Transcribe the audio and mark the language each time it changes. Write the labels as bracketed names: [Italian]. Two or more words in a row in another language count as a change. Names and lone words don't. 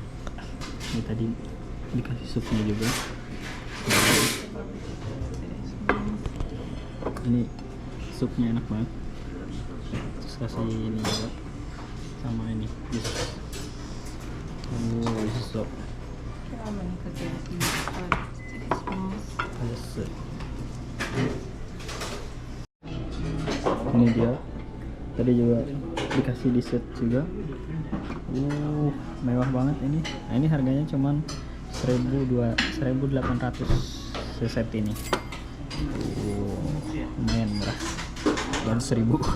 [Indonesian] Ini tadi dikasih supnya juga. Ini supnya enak banget. Terus kasih ini juga sama ini jus. Isi sup. [Japanese] ラーメンにかけるします。失礼します。 [Indonesian] Ini dia. Tadi juga dikasih dessert juga. Mewah banget ini. Nah, ini harganya cuman 1.800 seset ini. Lumayan murah. Baru 1.000.